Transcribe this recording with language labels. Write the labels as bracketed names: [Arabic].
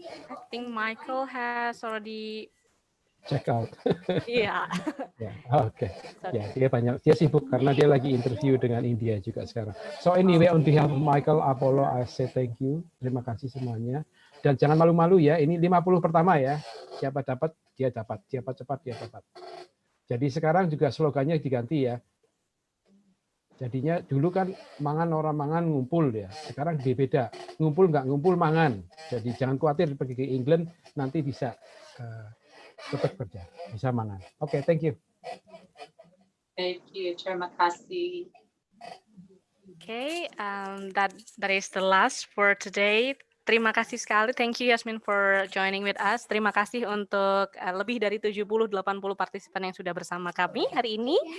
[English] I think Michael has already Check out. yeah. [Indonesian] Ya, oke. Ya, dia sibuk karena dia lagi interview dengan India juga sekarang. [English] So anyway, on behalf of Michael, Apollo, I say thank you. [Indonesian] Terima kasih semuanya. Dan jangan malu-malu ya. Ini 50 pertama ya. Siapa dapat, dia dapat. Siapa cepat, dia dapat. Jadi sekarang juga slogannya diganti ya. Jadinya dulu kan [Javanese] mangan orang mangan ngumpul [Indonesian] ya. Sekarang beda. [Javanese] Ngumpul nggak ngumpul mangan. [Indonesian] Jadi jangan khawatir pergi ke England nanti bisa tetap kerja, bisa mangan. Oke, [English] thank you. Thank you. [Indonesian] Terima kasih. [English] Okay, that is the last for today. [Indonesian] Terima kasih sekali. [English] Thank you Yasmin for joining with us. [Indonesian] Terima kasih untuk lebih dari 70-80 partisipan yang sudah bersama kami hari ini.